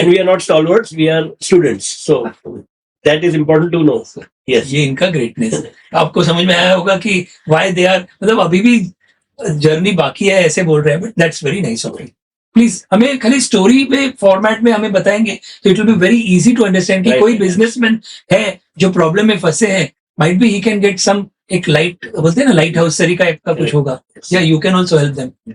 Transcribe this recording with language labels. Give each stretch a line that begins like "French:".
English: And we are not stalwarts, we are students. So that is important to know. Yes.
Hindi: ये इनका greatness आपको समझ में आया होगा कि why they are, मतलब अभी भी जर्नी बाकी है ऐसे बोल रहे हैं,
English: But that's very nice of you.
Hindi: Please हमें खाली स्टोरी में फॉर्मेट में हमें बताएंगे तो
English: it will be very easy to understand
Hindi: कि
English: Right.
Hindi: कोई बिजनेसमैन है जो प्रॉब्लम में फंसे हैं,
English: might be he can get some,
Hindi: एक लाइट बोलते हैं ना, लाइट हाउस तरीका का कुछ
English: Right. होगा, या you can also help them.